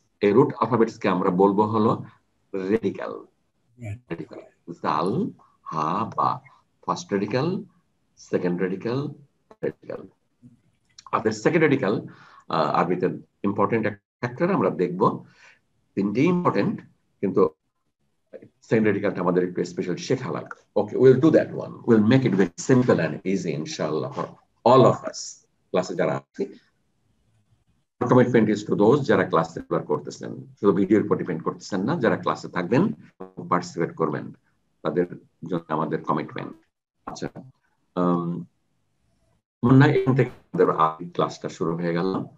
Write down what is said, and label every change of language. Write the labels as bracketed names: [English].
[Bangla] এই root alphabets কে আমরা বলবো হলো রেডিক্যাল। জাল হা বা, first radical, second radical, radical. আপনার সেকেন্ড রেডিক্যাল আরবিতে ইম্পর্টেন্ট একটা ফ্যাক্টর আমরা দেখবো, 3টি ইম্পর্টেন্ট, কিন্তু second radical আমাদের একটু স্পেশাল শেখা লাগবে। [English] Okay, we'll do that one. We'll make it very simple and easy, inshallah, for all of us. [Bangla] ক্লাসে যারা আছি, [English] commitment is to those [Bangla] যারা ক্লাসে করতেছেন, শুধু ভিডিওর উপর ডিপেন্ড করতেছেন না, যারা ক্লাসে থাকবেন, পার্টিসিপেট করবেন, তাদের জন্য আমাদের কমিটমেন্ট। আচ্ছা, মুন্না, এখান থেকে আমাদের ক্লাসটা শুরু হয়ে গেল।